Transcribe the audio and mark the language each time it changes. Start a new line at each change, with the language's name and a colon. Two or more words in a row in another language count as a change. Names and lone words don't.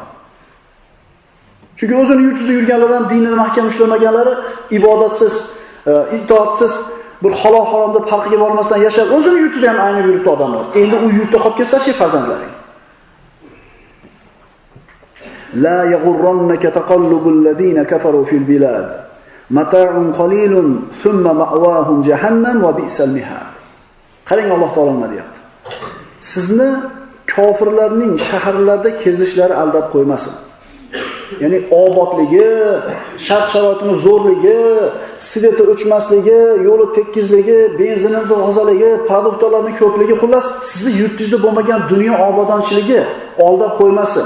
Uzbek: Chunki o'zini yurtida yurganlar ham dinini mahkam ushlamaganlari ibodatsiz, itoatsiz, bir halol haromda farqiga bormasdan yashab, o'zini yurtida ham ayni yurtda odamlar. Endi u yurtda qolib ketsa-chi farzandlaring.
Arabic: لا يغرنك تقلب الذين كفروا في البلاد. متاع قليل ثم مأواهم جهنم وبئس المهاد.
Uzbek: Qarang, Alloh taolo nima deyapti? Sizni kofirlarning shaharlarda kezishlari aldab qo'ymasin. Ya'ni obodligi, shart-sharoitini zo'rligi, sveti o'chmasligi, yo'li tekizligi, benzini tozaligi, produktlarning ko'pligi, xullas sizni yurtingizda bo'lmagan dunyo obodonchiligi aldab qo'ymasin.